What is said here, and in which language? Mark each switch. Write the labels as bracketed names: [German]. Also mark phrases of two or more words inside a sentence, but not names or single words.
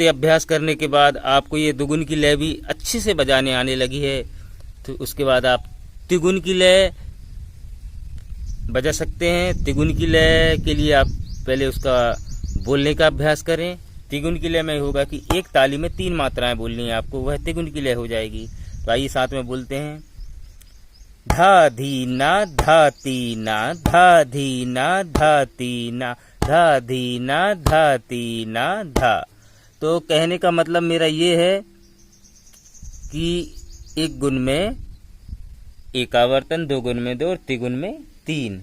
[Hindi] अभ्यास करने के बाद आपको ये दुगुन की लय भी अच्छे से बजाने आने लगी है, तो उसके बाद आप तिगुन की लय बजा सकते हैं। तिगुन की लय के लिए आप पहले उसका बोलने का अभ्यास करें। तिगुन की लय में होगा कि एक ताली में 3 मात्राएं बोलनी है आपको, वह तिगुन की लय हो जाएगी। तो आइए साथ में बोलते हैं। धा धी ना धा ती ना, धा धी ना धा ती ना, धा धी ना धा ती ना धा। तो कहने का मतलब मेरा ये है कि एक गुण में एक आवर्तन, दो गुण में 2 और तिगुन में 3।